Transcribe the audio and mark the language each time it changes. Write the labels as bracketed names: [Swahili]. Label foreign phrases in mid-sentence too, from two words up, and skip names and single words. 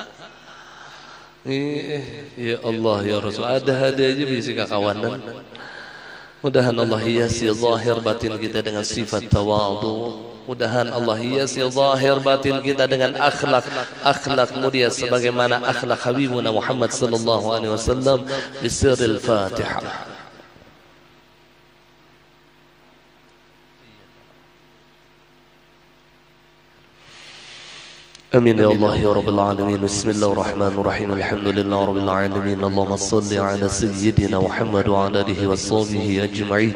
[Arabic] يا الله يا رسول, [Banjar] ada aja bisa kawanan. Mudahan Allah hiasi zahir batin kita dengan sifat tawadhu. Mudahan Allah hiasi zahir batin kita dengan akhlak mulia sebagaimana akhlak Habibuna Muhammad [Arabic] صلى الله عليه وسلم. Bisirril Fatihah. آمين يا الله يا رب العالمين. بسم الله الرحمن الرحيم. الحمد لله رب العالمين. اللهم صل على سيدنا محمد وعلى آله وصحبه أجمعين.